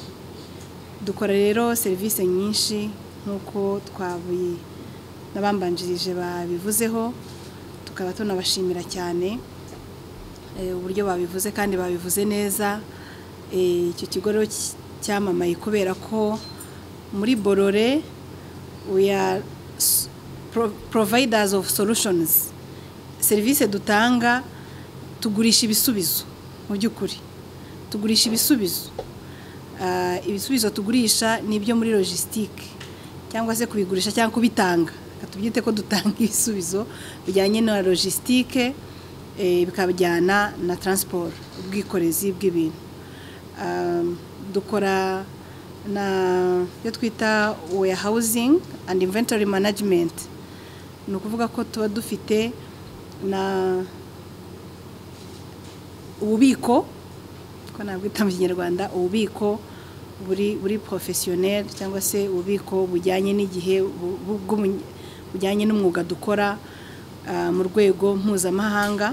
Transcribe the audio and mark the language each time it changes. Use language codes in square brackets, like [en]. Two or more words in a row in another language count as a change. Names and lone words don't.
[rw] Dukora rero serivisi nyinshi nk'uko n'abambanjirije babivuzeho, tukaba tunabashimira cyane uburyo babivuze kandi babivuze neza. Icyo kigo rero cyamamaye kubera ko muri Borore [en] we are providers of solutions, [rw] serivisi dutanga tugurisha ibisubizo mu by'ukuri tugurisha ibisubizo ibisubizo tugurisha nibyo muri logistique cyangwa se kubigurisha cyangwa kubitanga tubyite ko dutanga ibisubizo bijyanye na logistique bikabijyana na transport ubwikorezi bw'ibintu dukora na yo twita [en] warehousing and inventory management [rw] ni ukuvuga ko tuba dufite na ububiko ko nabwita mu Kinyarwanda ububiko buri professionnel cyangwa se ububiko bujyanye n'igihe bujyanye n'umwuga dukora mu rwego mpuzamahanga